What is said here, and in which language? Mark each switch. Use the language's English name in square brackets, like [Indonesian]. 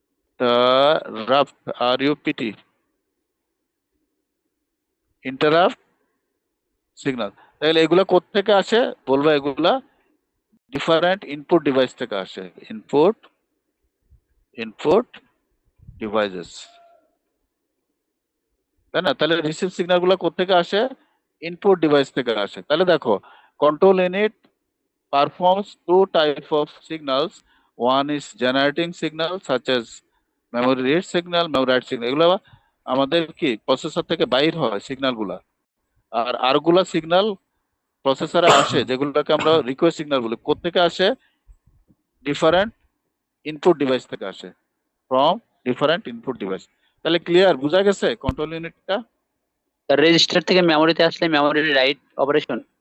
[English] Interrupt, RUPT, interrupt signal. [Bangla] তাহলে এগুলা কোত্থেকে আসে বলবো? এগুলা ডিফারেন্ট ইনপুট ডিভাইস থেকে আসে, ইনপুট ডিভাইসেস, তাই না? তাহলে রিসিভ সিগন্যাল গুলো কোত্থেকে আসে? ইনপুট ডিভাইস থেকে আসে। তাহলে দেখো, [English] Control unit performs two type of signals. One is generating signal such as memory read signal, memory write signal, [Bangla] এগুলো আমাদের কি প্রসেসর থেকে বাইর হয় সিগন্যাল গুলা। আর আরগুলা সিগন্যাল প্রসেসরে আসে, যেগুলোকে আমরা রিকোয়েস্ট সিগন্যাল বলি। কোত্থেকে আসে? ডিফারেন্ট ইনপুট ডিভাইস থেকে আসে, [English] From different input device. [Bangla] তাহলে ক্লিয়ার, বোঝা গেছে কন্ট্রোল ইউনিটটা? রেজিস্টার থেকে মেমোরিতে আসলে মেমোরি রাইট অপারেশন,